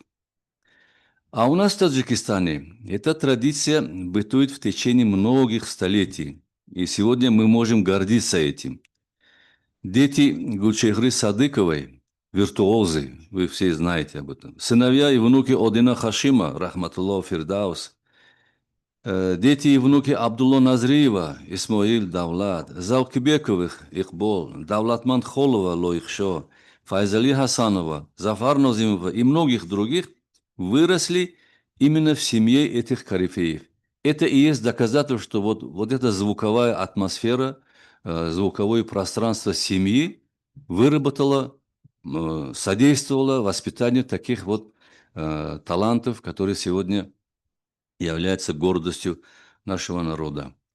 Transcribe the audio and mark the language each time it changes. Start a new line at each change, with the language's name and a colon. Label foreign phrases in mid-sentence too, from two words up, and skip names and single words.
Russian: А у нас в Таджикистане эта традиция бытует в течение многих столетий, и сегодня мы можем гордиться этим. Дети Гульчехры Садыковой, виртуозы, вы все знаете об этом. Сыновья и внуки Одина Хашима, Рахматуллах Фирдаус. Дети и внуки Абдулла Назриева, Исмаил Давлат, Заукибековых, Ихбол, Давлатман Холова, Лоихшо, Файзали Хасанова, Зафар Нозимова и многих других выросли именно в семье этих корифеев. Это и есть доказательство, что вот эта звуковая атмосфера, звуковое пространство семьи выработало, содействовало воспитанию таких вот талантов, которые сегодня является гордостью нашего народа.